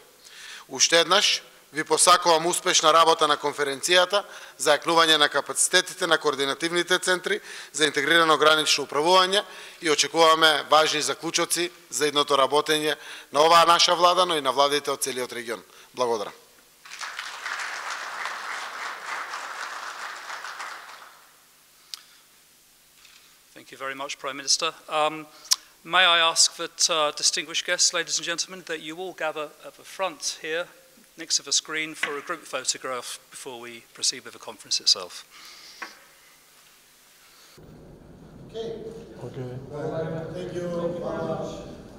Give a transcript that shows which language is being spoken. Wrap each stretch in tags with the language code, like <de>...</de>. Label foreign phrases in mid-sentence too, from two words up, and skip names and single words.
<mk>Уште еднаш ви посакувам успешна работа на конференцијата за јакнување на капацитетите на координативните центри за интегрирано гранично управување и очекуваме важни заклучоци за идното работење на оваа наша влада, но и на владите од целиот регион. Благодарам.</mk> <en>Thank you very much, Prime Minister. May I ask that distinguished guests, ladies and gentlemen, that you all gather at the front here, next to the screen, for a group photograph before we proceed with the conference itself. Okay. Thank you very much.</en>